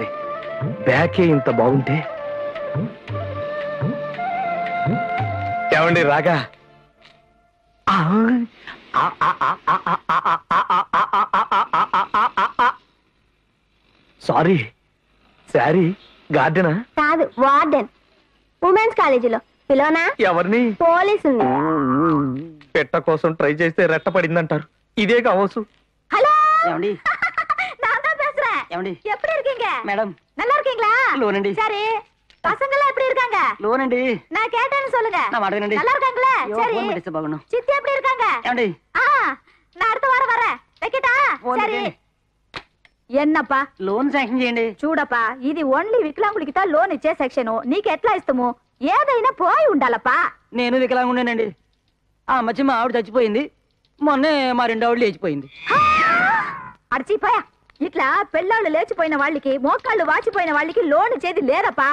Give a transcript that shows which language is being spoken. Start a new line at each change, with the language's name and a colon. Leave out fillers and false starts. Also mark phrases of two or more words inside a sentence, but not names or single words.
Telugu: బ్యాకే ఇంత బాగుంటే ఏమండి రాగా సారీ శారీ గార్డెనా? కాదు, వార్డెన్.
English: women's college-lo
Telugu: పిలోనా? ఎవరిని? పోలీసుని. పెట్ట కోసం ట్రై చేస్తే రెట్ట పడిందంటారు. ఇదే కావచ్చు. హలో, ఏమండి?
Tamil: நான் தான் பேசுறேன்.
Telugu: ఏమండి?
Tamil: எப்படி இருக்கீங்க?
Telugu: మేడం
Tamil: நல்லா இருக்கீங்களா?
Telugu: లోనండి.
Tamil: சரி, பசங்க எல்லாம் எப்படி இருக்காங்க?
Telugu: లోనండి.
Tamil: நான் கேட்டேன்னு சொல்லுங்க.
Telugu: నా మాట వినండి.
Tamil: நல்லா இருக்காங்களா?
Telugu: అయ్యో,
Tamil: சரி.
Telugu: ఫోన్ పెట్టేస్తే బాగున్నాను.
Tamil: சித்தி எப்படி இருக்காங்க?
Telugu: ఏమండి?
Tamil: ஆ, நான் அடுத்த வாரம் வரேன். வைக்கட்டா?
Telugu: ఫోన్
Tamil: சரி.
Telugu: పెట్టండి. ఎన్నప్పా
English: loan sanction
Telugu: చేయండి. చూడప్పా, ఇది ఓన్లీ వికలాంగులకి లోన్ ఇచ్చే సెక్షన్. నీకు ఎట్లా ఇస్తాము? ఏదైనా పోయి ఉండాలప్పా. నేను వికలాంగుండేనండి. ఆ మధ్య మా ఆవిడ చచ్చిపోయింది, మొన్నే మా రెండో ఆవిడ లేచిపోయింది. అడిచిపోయా, ఇట్లా పెళ్ళాళ్ళు లేచిపోయిన వాళ్ళకి, మోకాళ్ళు వాచిపోయిన వాళ్ళకి లోన్ ఇచ్చేది లేదప్పా.